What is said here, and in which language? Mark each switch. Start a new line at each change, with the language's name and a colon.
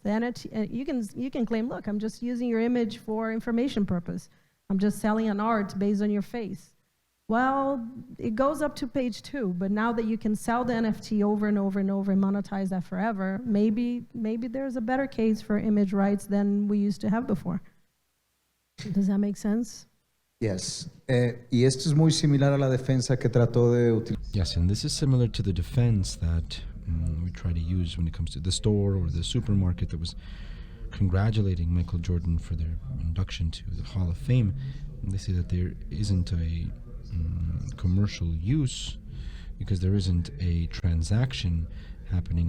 English: The NFT, you can claim, look, I'm just using your image for information purpose. I'm just selling an art based on your face. Well, it goes up to page 2, but now that you can sell the NFT over and over and over and monetize that forever, maybe there's a better case for image rights than we used to have before. Does that make sense? Yes.
Spanish: Y esto es muy similar a la defensa que trató de utilizar.
English: Yes, and this is similar to the defense that we try to use when it comes to the store or the supermarket that was congratulating Michael Jordan for their induction to the Hall of Fame. And they say that there isn't a commercial use because there isn't a transaction happening.